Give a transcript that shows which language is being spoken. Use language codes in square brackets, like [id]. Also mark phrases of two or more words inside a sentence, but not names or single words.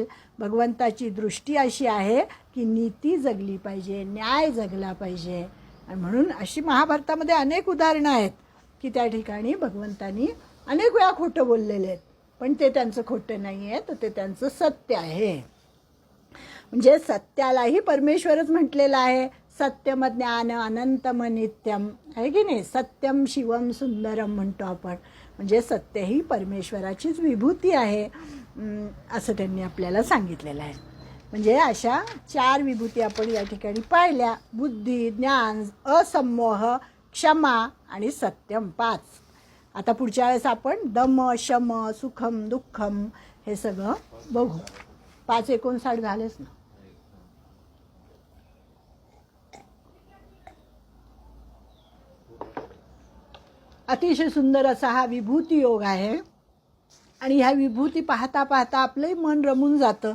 [mr] भगवंताची दृष्टी अशी आहे की नीती जगली पाहिजे, न्याय जगला पाहिजे. आणि म्हणून अशी महाभारतामध्ये अनेक उदाहरणं आहेत की त्या ठिकाणी भगवंतांनी अनेक वेळा खोटं बोललेले आहेत, पण ते त्यांचं खोटं नाही आहे, तर ते त्यांचं सत्य आहे. म्हणजे सत्यालाही परमेश्वरच म्हटलेलं आहे. [sa] सत्यम ज्ञान अनंतम नित्यम [mr] आहे की नाही. [sa] सत्यम शिवम सुंदरम [mr] म्हणतो आपण. म्हणजे सत्य ही परमेश्वराचीच विभूती आहे असं त्यांनी आपल्याला सांगितलेलं आहे. म्हणजे अशा 4 विभूती आपण या ठिकाणी पाहिल्या. बुद्धी, ज्ञान, असमोह, क्षमा आणि सत्यम 5. आता पुढच्या वेळेस आपण दम, शम, सुखम, दुःखम हे सगळं बघू. 5-59 झालेच ना. अतिशय सुंदर असा हा विभूती योग आहे आणि ह्या विभूती पाहता पाहता आपलंही मन रमून जातं.